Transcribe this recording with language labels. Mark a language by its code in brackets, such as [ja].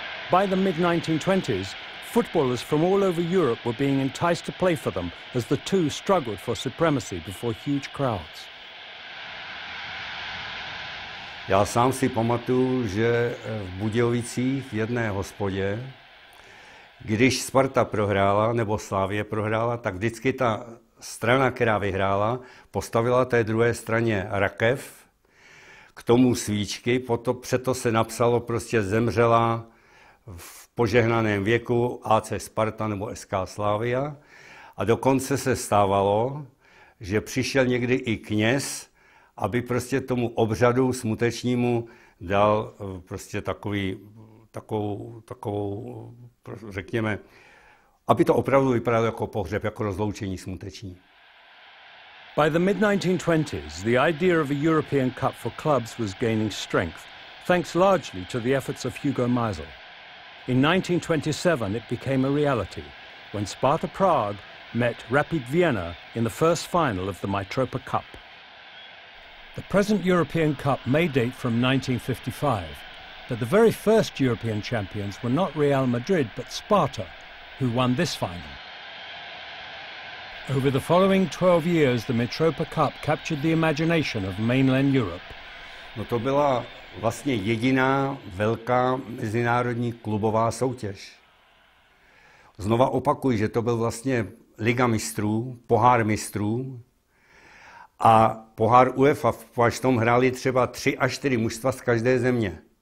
[en] By the mid-1920s, footballers from all over Europe were being enticed to play for them as the two struggled for supremacy before huge crowds. [cs] Já sám si pamatuju, že v Budějovicích v jedné hospodě, když Sparta prohrála nebo Slavie prohrála, tak vždycky ta strana, která vyhrála, postavila té druhé straně rakev, k tomu svíčky, přeto se napsalo prostě zemřela v požehnaném věku AC Sparta nebo SK Slavia. A dokonce se stávalo, že přišel někdy i kněz, aby prostě tomu obřadu smutečnímu dal prostě takovou, řekněme, aby to opravdu vypadalo jako pohřeb, jako rozloučení smuteční. [en] By the mid-1920s, the idea of a European Cup for clubs was gaining strength, thanks largely to the efforts of Hugo Meisel. In 1927, it became a reality when Sparta Prague met Rapid Vienna in the first final of the Mitropa Cup. The present European Cup may date from 1955, but the very first European champions were not Real Madrid but Sparta, who won this final. Over the following 12 years, the Mitropa Cup captured the imagination of mainland Europe. [cs] No to byla vlastně jediná velká mezinárodní klubová soutěž. Znova opakuji, že to byl vlastně Liga mistrů, pohár mistrů a pohár UEFA, v tom hráli třeba 3 až 4 mužstva z každé země.